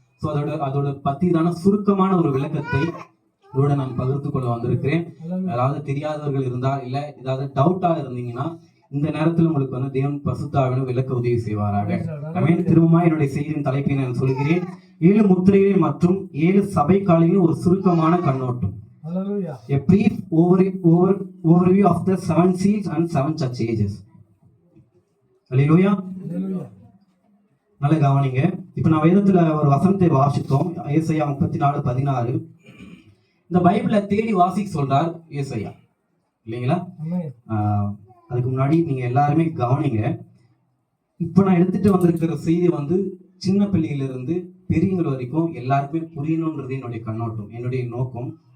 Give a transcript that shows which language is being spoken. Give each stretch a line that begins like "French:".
Tamil: So அதோட பத்திதான சுருக்கமான ஒரு விளக்கத்தை இதோட நான் பகிர்ந்து கொள்ள வந்திருக்கிறேன். அதாவது தெரியாதவர்கள் இருந்தால் இல்ல ஏதாவது டவுட்டா இருந்தீங்கன்னா இந்த நேரத்தில் உங்களுக்கு வந்து தேவன் பசுத்தாவிலும் விளக்க உதவி செய்வாராக. ஆமென். திரும்பமா என்னுடைய செய்தியின் தலைப்பை நான் சொல்கிறேன். 7 முத்திரைகள் மற்றும் 7 சபை காலையில் ஒரு சுருக்கமான கண்ணோட்டம்.
English: A brief overview of the 7 seals and 7 church ages.
Tamil: ஹல்லேலூயா. நல்ல கவனிங்க. இப்ப நான் வேதத்துல ஒரு வசனத்தை வாசித்தோம், ஏசாயா 34:16. இந்த பைபிளை தேடி வாசிக்க சொல்றார் ஏசாயா, இல்லைங்களா? அதுக்கு முன்னாடி நீங்க எல்லாருமே கவனிங்க. இப்ப நான் எடுத்துட்டு வந்திருக்கிற செய்தி வந்து சின்ன பிள்ளையில இருந்து பெரியவங்க வரைக்கும் எல்லாருக்குமே புரியணும்ன்றது என்னுடைய கண்ணோட்டம், என்னுடைய நோக்கம்.